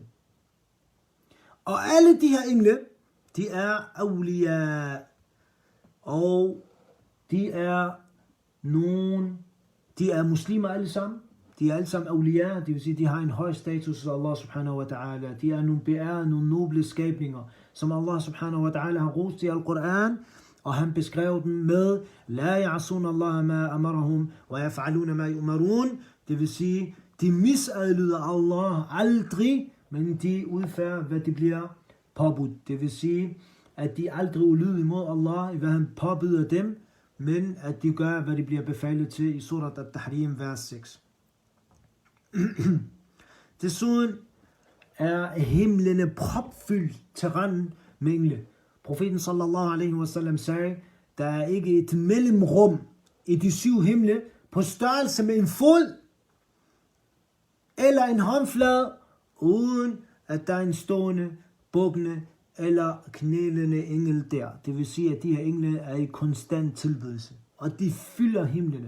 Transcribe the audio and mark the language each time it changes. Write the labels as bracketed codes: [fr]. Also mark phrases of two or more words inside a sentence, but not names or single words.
[da] Og alle de her engle, de er awliya, og de er muslimer alle sammen. De er alle sammen awliya, det vil sige, de har en høj status af [ar] الله سبحانه وتعالى. [da] De er nogle beærede, nogle noble skabninger, som [ar] الله سبحانه وتعالى [da] har rost i Al-Quran, og han beskrev dem med [ar] لا يعصون الله ما أمرهم ويفعلون ما يؤمرون. [da] Det vil sige, de misadlyder Allah aldrig, men de udfører, hvad de bliver påbudt. Det vil sige, at de aldrig ulyder imod Allah, hvad han påbyder dem, men at de gør, hvad de bliver befalet til i surat At-Tahrim, vers 6. Desuden er himlene propfyldt til randen med engle. Profeten [ar] صلى الله عليه وسلم [da] sagde, der er ikke et mellemrum i de 7 himle på størrelse med en fod eller en håndflade, uden at der er en stående, bukkende eller knælende engel der. Det vil sige, at de her engle er i konstant tilbedelse, og de fylder himlene.